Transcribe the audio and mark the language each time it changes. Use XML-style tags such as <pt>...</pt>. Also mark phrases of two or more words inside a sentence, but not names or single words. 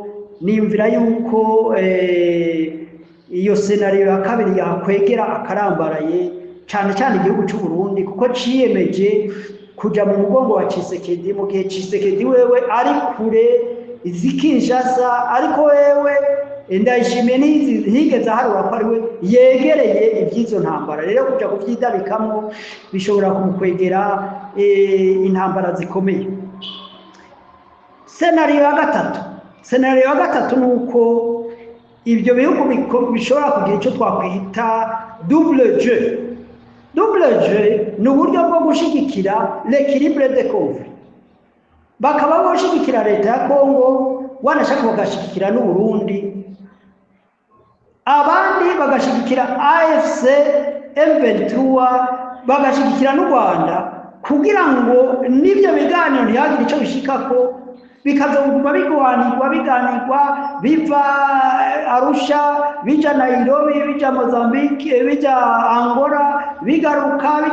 <rn>Niyumvira yuko iyo scenario ya kabiri yakwegera akarambaraye cyane cyane igihugu cy'u Burundi, kuko ciyemeje kuja mu mugongo wa Tshisekedi, mu gihe Tshisekedi wewe ari kure izikinshasa, ariko wewe Ndayishimiye ntigeze aharura ko ari we yegereye iby'izo ntambara. Rero kuja kuvyidabikamo bishobora kumukwegera intambara zikomeye. Scenario ya gatatu nuko ibyo bihugu bishobora kugira icyo twakwita</rn> <fr>double jeu. Double jeu</fr> <rn>ni uburyo bwo gushigikira</rn> <fr>l'équilibre de conflit.</fr> <rn>Bakaba boshigikira leta ya Congo, wanashaka bagashigikira n'u Burundi, abandi bagashigikira AFC M23, bagashigikira n'u Rwanda, kugira ngo n'ibyo biganiro ntihagire icyo bishikako, bikazoguma biganirwa biva Arusha, bija Nairobi, bija Mozambique, bija Angola, bigaruka</rn>